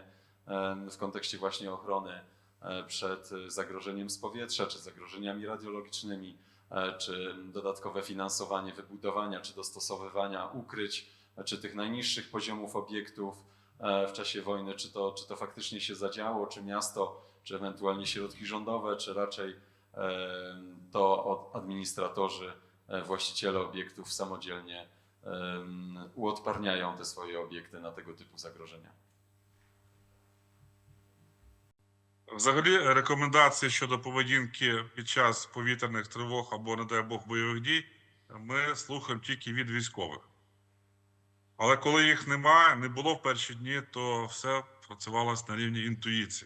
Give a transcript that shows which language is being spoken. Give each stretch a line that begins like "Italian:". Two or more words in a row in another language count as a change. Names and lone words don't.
Polish: w kontekście właśnie ochrony przed zagrożeniem z powietrza, czy zagrożeniami radiologicznymi, czy dodatkowe finansowanie wybudowania, czy dostosowywania ukryć, czy tych najniższych poziomów obiektów w czasie wojny, czy to faktycznie się zadziało, czy miasto, czy ewentualnie środki rządowe, czy raczej to administratorzy, właściciele obiektów samodzielnie uodparniają te swoje obiekty na tego typu zagrożenia.
Ukrainian: Взагалі, рекомендації щодо поведінки під час повітряних тривог або, не дай Бог, бойових дій ми слухаємо тільки від військових. Але коли їх немає, не було в перші дні, то все працювалося на рівні інтуїції.